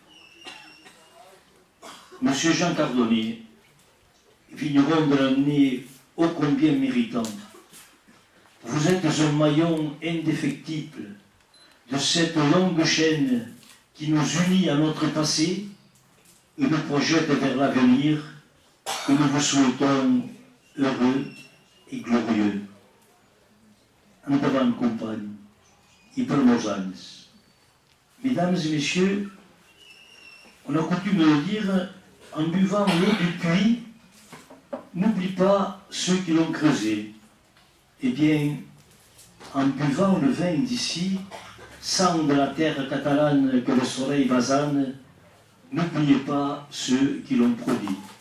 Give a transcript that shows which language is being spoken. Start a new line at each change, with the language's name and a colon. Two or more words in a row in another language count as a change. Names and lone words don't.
French: Monsieur Jean Cardonnier, vigneron de l'année ô combien méritant, vous êtes un maillon indéfectible de cette longue chaîne qui nous unit à notre passé et nous projette vers l'avenir que nous vous souhaitons heureux et glorieux.
Catalan: Endavant, compagne, et per molts anys.
French: Mesdames et messieurs, on a coutume de le dire, en buvant l'eau du puits, n'oublie pas ceux qui l'ont creusé. Eh bien, en buvant le vin d'ici, sang de la terre catalane que le soleil basane, n'oubliez pas ceux qui l'ont produit.